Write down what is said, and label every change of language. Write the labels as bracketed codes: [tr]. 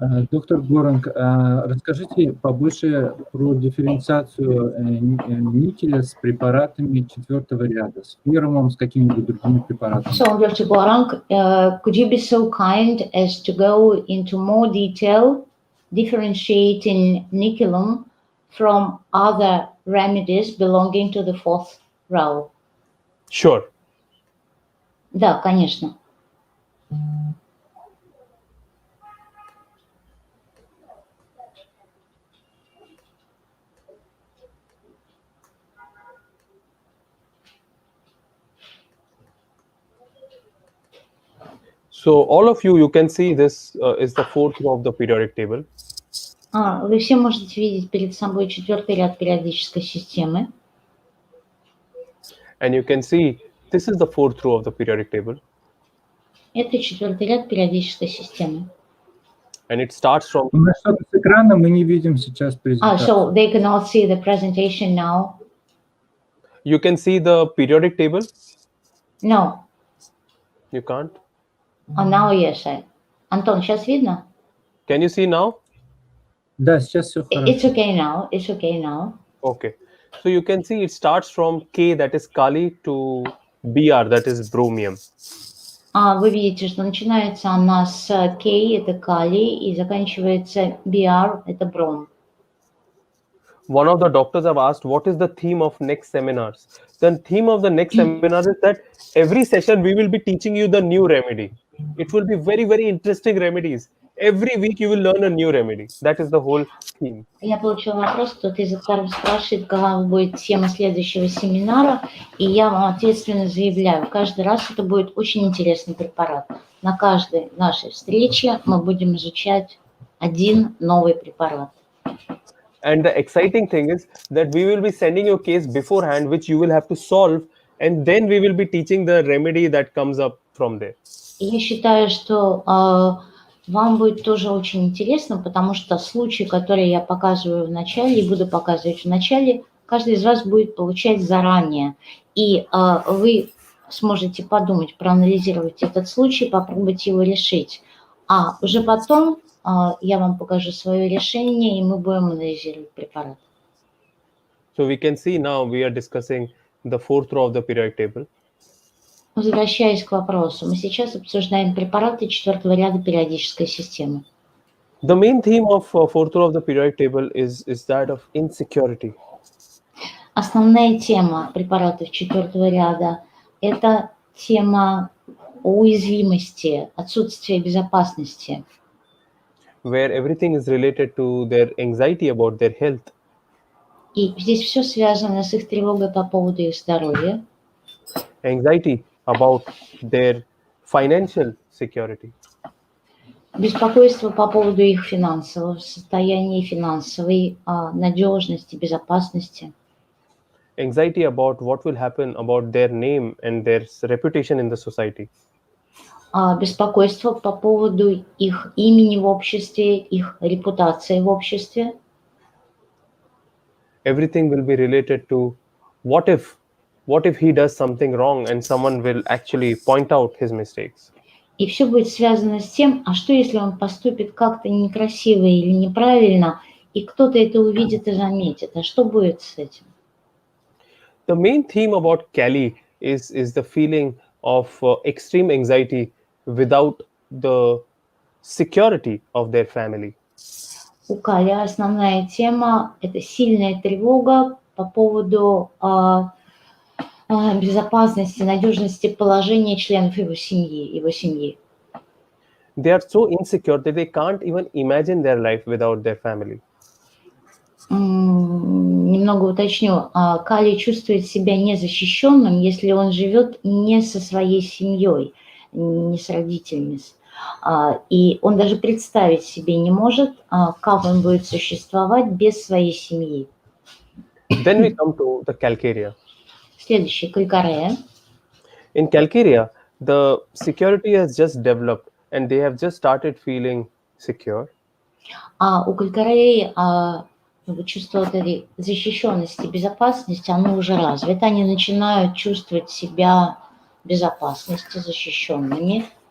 [ru] Доктор Горанг, расскажите побольше про дифференциацию никеля с препаратами 4-го ряда, с ферумом, с какими-нибудь другими препаратами. [en] So, Dr. Gorang, could you be so kind as to go into more detail, differentiating nickelum from other remedies belonging to the 4th row? Sure. [ru] Да, конечно. [en] So all of you can see this is the 4th row of the periodic table. [ru] Вы все можете видеть перед собой 4-й ряд периодической системы. [en] And you can see this is the 4th row of the periodic table. [ru] Это 4-й ряд периодической системы. [en] And it starts from... [ru] У нас что-то с экрана, мы не видим сейчас презентацию. [en] So they cannot see the presentation now? You can see the periodic table? No. You can't? Now yes. [ru] Антон, сейчас видно? [en] Can you see now? [ru] Да, сейчас все хорошо. [en] It's okay now. It's okay now. Okay. So you can see it starts from K, that is Kali, to Br, that is Bromium. [ru] Вы видите, что начинается она с K, это калий, и заканчивается Br, это бром. [en] one of the doctors have asked, what is the theme of next seminars? The theme of the next seminar is that every session we will be teaching you the new remedy. It will be very, very interesting remedies. Every week you will learn a new remedy. That is the whole theme. [ru] Я получила вопрос, кто-то из авторов спрашивает, какова будет тема следующего семинара, и я вам ответственно заявляю, каждый раз это будет очень интересный препарат. На каждой нашей встрече мы будем изучать один новый препарат. [en] And the exciting thing is that we will be sending you a case beforehand, which you will have to solve, and then we will be teaching the remedy that comes up from there. [ru] И я считаю, что вам будет тоже очень интересно, потому что случаи, которые я показываю в начале и буду показывать в начале, каждый из вас будет получать заранее. И вы сможете подумать, проанализировать этот случай, попробовать его решить. А уже потом я вам покажу свое решение, и мы будем анализировать препарат. [en] So we can see now we are discussing the fourth row of the periodic table. [ru] Возвращаясь к вопросу, мы сейчас обсуждаем препараты четвертого ряда периодической системы. [en] The main theme of fourth row of the periodic table is that of insecurity. [ru] Основная тема препаратов четвертого ряда – это тема уязвимости, отсутствия безопасности, [en] Where everything is related to their anxiety about their health. [ru] и здесь все связано с их тревогой по поводу их здоровья, [en] Anxiety about their financial security. [ru] беспокойство по поводу их финансового состояния, финансовой надежности, безопасности, [en] Anxiety about what will happen about their name and their reputation in the society. [ru] беспокойство по поводу их имени в обществе, их репутации в обществе. [en] Everything will be related to what if he does something wrong and someone will actually point out his mistakes. [ru] И все будет связано с тем, а что если он поступит как-то некрасиво или неправильно, и кто-то это увидит и заметит, а что будет с этим? [en] The main theme about Cali is the feeling of extreme anxiety without the security of their family. [ru] У Кали основная тема – это сильная тревога по поводу безопасности, надежности положения членов его семьи. [en] They are so insecure that they can't even imagine their life without their family. [ru] Немного уточню. Кали чувствует себя незащищенным, если он живет не со своей семьей, не с родителями. И он даже представить себе не может, как он будет существовать без своей семьи. [en] Then we come to the Calcarea. [ru] Следующий, Калькарея. [en] In Calcarea, the security has just developed and they have just started feeling secure. [ru] У Калькареи чувство вот этой защищенности, безопасности, оно уже развито. Они начинают чувствовать себя в безопасности, защищенными.